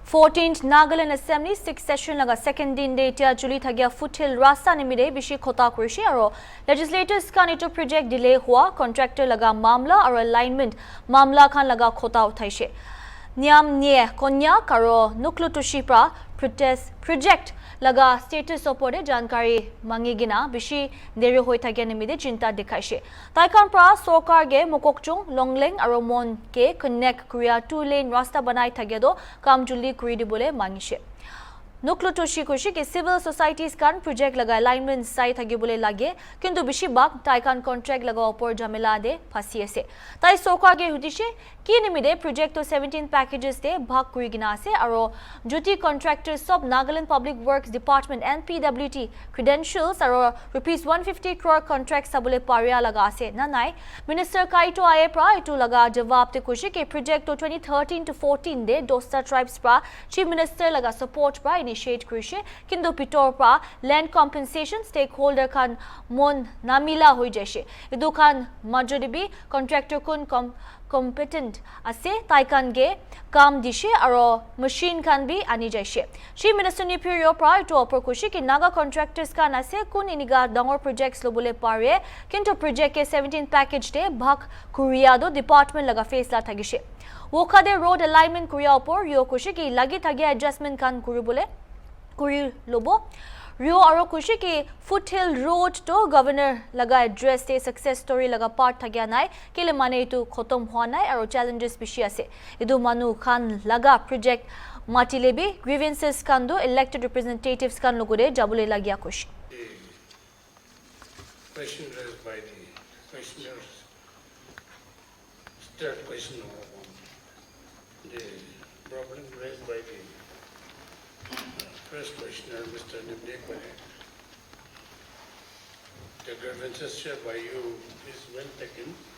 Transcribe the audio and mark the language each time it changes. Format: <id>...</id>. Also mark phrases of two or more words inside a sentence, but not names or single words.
<nag>14th Nagaland Assembly 6th session laga second din day tia July thagya Foothill rasta nimide bishi khota kurishi aro legislators kan ito</nag> <en>project delay</en> <nag>hua contractor laga mamla aro alignment mamla khan laga khota uthaishe niam nie konya karo nuklutushi pra project laga status opore jankari mangigina bishi deri hoi thagya nimide chinta dikhaishe taikan pra sarkar ge mokokchung longleng aro mon ke connect korea 2 lane rasta banai thagya do kam juli kuri dibole mangishe Nuklutushi kushi ke civil societies kan project laga alignment sai thagi bole lage kintu bishi bak taikan contract laga opor jamela de phasi ase tai sarkar ge hudishe ki nimide project to 17 packages de bhag kuri gina ase aro joti contractors sob Nagaland Public Works Department NPWT credentials aro rupees 150 crore contract sabule paria laga ase na nai minister kaito aye pra itu laga jawab te kushi ke project to 2013 to 14 de dosta tribes pra</nag> <en>chief minister</en> <nag>laga support pra initiate kurishe kintu pitor pra</nag> <en>land compensation stakeholder</en> <nag>kan mon namila hoi jaise edu kan majoribi contractor kun competent ase taikan ge kam dishe aro machine kan bi ani jaise</nag> <en>chief minister</en> <nag>ni period pra to opor kushi ki naga contractors kan ase kun iniga dangor projects lobole pare kintu project ke 17 package de bhag kuria do department laga faisla thagise wokhade</nag> <en>road alignment</en> <nag>kuria opor yo kushi ki lagi thagya adjustment kan kuribole kuri lobo rio aro kushi ki Foothill road to governor laga address te</nag> <en>success story</en> <nag>laga part thagya nai kele mane itu khotom hwa nai aro challenges bishi ase edu manu khan laga project matilebi grievances kan do</nag> <en>elected representatives</en> <nag>kan logore jabule lagya kushi</nag> <en>question raised by the questioners third question the problem raised by the first questioner, Mr. Nimdekwane. The grievances shared by you is well taken.</en>